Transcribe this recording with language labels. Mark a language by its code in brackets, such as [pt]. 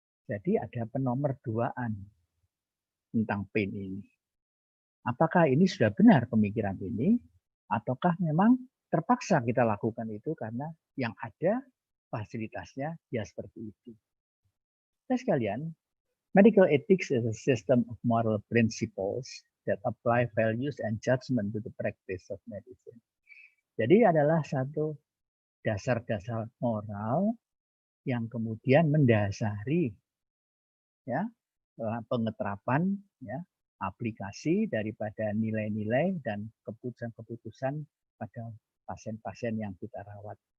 [id] Jadi ada penomorduaan tentang pain ini. Apakah ini sudah benar pemikiran ini, ataukah memang terpaksa kita lakukan itu karena yang ada fasilitasnya ya seperti itu. Nah sekalian, [en] medical ethics is a system of moral principles that apply values and judgment to the practice of medicine. [id] Jadi adalah satu dasar-dasar moral yang kemudian mendasari ya, pengeterapan ya, aplikasi daripada nilai-nilai dan keputusan-keputusan pada pasien-pasien yang kita rawat.